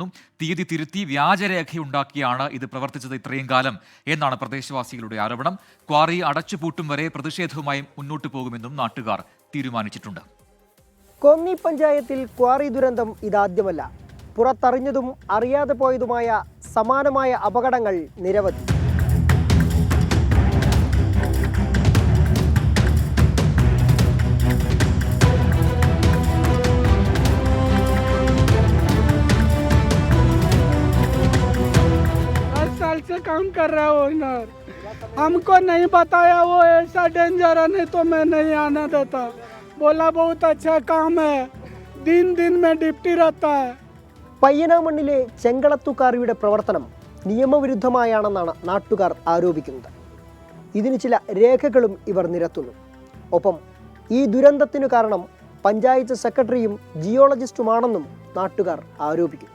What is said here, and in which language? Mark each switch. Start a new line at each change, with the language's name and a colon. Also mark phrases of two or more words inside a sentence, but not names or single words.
Malayalam: തീയതി തിരുത്തി വ്യാജരേഖയുണ്ടാക്കിയാണ് ഇത് പ്രവർത്തിച്ചത് ഇത്രയും കാലം എന്നാണ് പ്രദേശവാസികളുടെ ആരോപണം. ക്വാറി അടച്ചുപൂട്ടും വരെ പ്രതിഷേധവുമായി മുന്നോട്ടു പോകുമെന്നും നാട്ടുകാർ തീരുമാനിച്ചിട്ടുണ്ട്. കോന്നി പഞ്ചായത്തിൽ ക്വാറി ദുരന്തം ഇതാദ്യമല്ല. പുറത്തറിഞ്ഞതും അറിയാതെ പോയതുമായ സമാനമായ അപകടങ്ങൾ നിരവധി.
Hindi: साल से काम कर रहा है ओनर, हमको नहीं बताया वो ऐसा डेंजर है, नहीं तो मैं नहीं आना देता. बोला बहुत अच्छा काम है, दिन दिन में डिप्टी रहता है.
Malayalam: പയ്യനാമണ്ണിലെ ചെങ്കളത്തുകാരിയുടെ പ്രവർത്തനം നിയമവിരുദ്ധമായാണെന്നാണ് നാട്ടുകാർ ആരോപിക്കുന്നത്. ഇതിന് ചില രേഖകളും ഇവർ നിരത്തുന്നു. ഒപ്പം ഈ ദുരന്തത്തിനു കാരണം പഞ്ചായത്ത് സെക്രട്ടറിയും ജിയോളജിസ്റ്റുമാണെന്നും നാട്ടുകാർ ആരോപിക്കുന്നു.